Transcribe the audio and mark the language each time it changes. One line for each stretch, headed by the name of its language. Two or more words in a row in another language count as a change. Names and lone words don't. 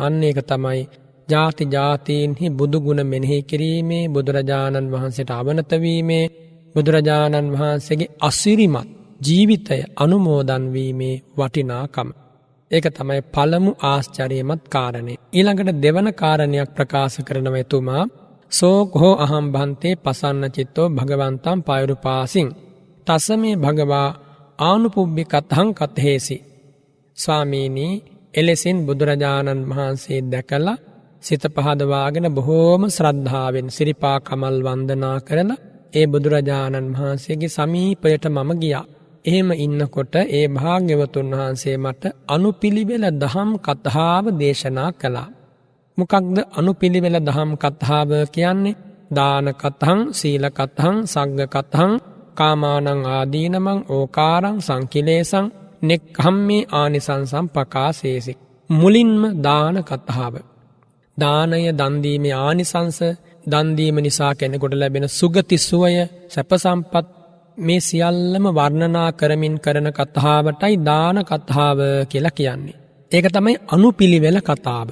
Sinhala: අන්න ඒක තමයි ජාති ජාතීන්හි බුදු ගුණ මෙනෙහි කිරීමේ, බුදුරජාණන් වහන්සේට අවනත වීමේ, බුදුරජාණන් වහන්සේගේ අසිරිමත් ජීවිතය අනුමෝදන් වීමේ වටිනාකම. ඒක තමයි පළමු ආශ්චර්යමත් කාරණේ. ඊළඟට දෙවන කාරණයක් ප්‍රකාශ කරනවා එතුමා.
Pali: සෝකෝ අහම් භන්තේ පසන්න චිත්තෝ භගවන්තං පයුරුපාසින් තසමේ භගවා ආනුපුබ්බිකතං කතේසි.
Sinhala: ස්වාමීනි එලෙසින් බුදුරජාණන් වහන්සේ දැකලා සිත පහදවාගෙන බොහෝම ශ්‍රද්ධාවෙන් සිරිපා කමල් වන්දනා කරලා ඒ බුදුරජාණන් වහන්සේගේ සමීපයට මම ගියා. එහෙම ඉන්නකොට ඒ භාග්‍යවතුන් වහන්සේ මට අනුපිළිවෙල දහම් කතාව දේශනා කළා. මොකක්ද අනුපිළිවෙල දහම් කතාව කියන්නේ?
Pali: දාන කතං, සීල කතං, සග්ග කතං, කාමානං ආදීනමං ඕකාරං සංකිලේසං නෙක්ඛම්මේ ආනිසංසං පකාසේසි.
Sinhala: මුලින්ම දාන කතාව. දානය දන් දීමේ ආනිසංස, දන් දීම නිසා කෙනෙකුට ලැබෙන සුගති සුවය, සැප සම්පත්, මේ සියල්ලම වර්ණනා කරමින් කරන කතාවටයි දාන කතාව කියලා කියන්නේ. ඒක තමයි අනුපිළිවෙල කතාව.